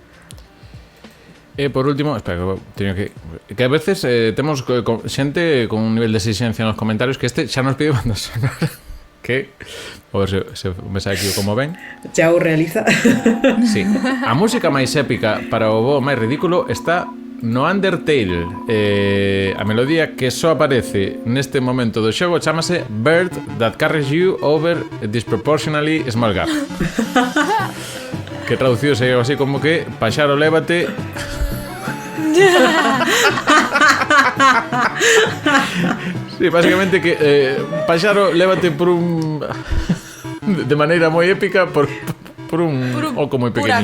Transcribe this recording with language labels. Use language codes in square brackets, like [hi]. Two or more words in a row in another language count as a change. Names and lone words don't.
[gl] E por último, espera, teño que a veces temos xente con un nivel de exigencia nos comentarios que xa nos pide banda sonora. Que, a ver se me sai aquí como ven. Xa o realiza. Sí, a música máis épica para o bo máis ridículo está no Undertale. A melodía que só aparece neste momento do xogo chámase Bird That Carries You Over a Disproportionately Small Gap. Que traducido sería así como que paxaro lévate. Sí, básicamente que paxaro lévate por un de maneira moi épica por un oco moi pequeniño.